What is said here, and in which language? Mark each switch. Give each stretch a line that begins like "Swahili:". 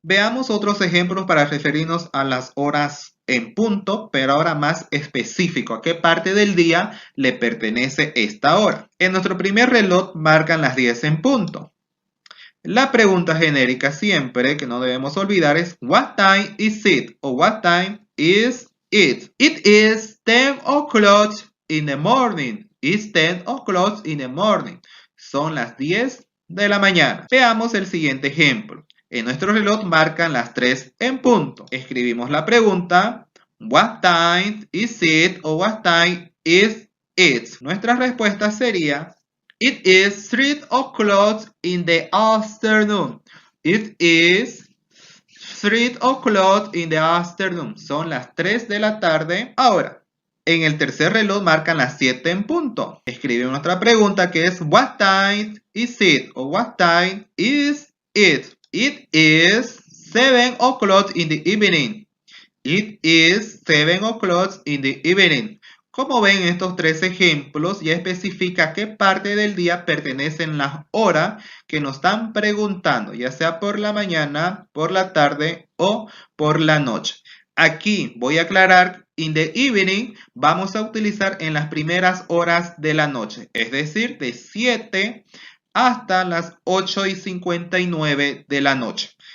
Spanish: Veamos otros ejemplos para referirnos a las horas en punto, pero ahora más específico, a qué parte del día le pertenece esta hora. En nuestro primer reloj marcan las 10 en punto. La pregunta genérica siempre que no debemos olvidar es
English: what time is it? O what time is it? It is 10 o'clock in the morning. It's 10 o'clock in the morning.
Spanish: Son las 10 de la mañana. Veamos el siguiente ejemplo. En nuestro reloj marcan las 3 en punto. Escribimos la pregunta,
English: what time is it? O what time is it?
Spanish: Nuestra respuesta sería,
English: it is 3 o'clock in the afternoon. It is 3 o'clock in the afternoon.
Spanish: Son las 3 de la tarde. Ahora, en el tercer reloj marcan las 7 en punto. Escriben otra pregunta que es
English: what time is it? O what time is it? It is 7 o'clock in the evening. It is 7 o'clock in the evening.
Spanish: Como ven, estos tres ejemplos ya especifica qué parte del día pertenecen las horas que nos están preguntando, ya sea por la mañana, por la tarde o por la noche. Aquí voy a aclarar,
English: in the evening
Spanish: vamos a utilizar en las primeras horas de la noche, es decir, de 7 hasta las 8:59 de la noche.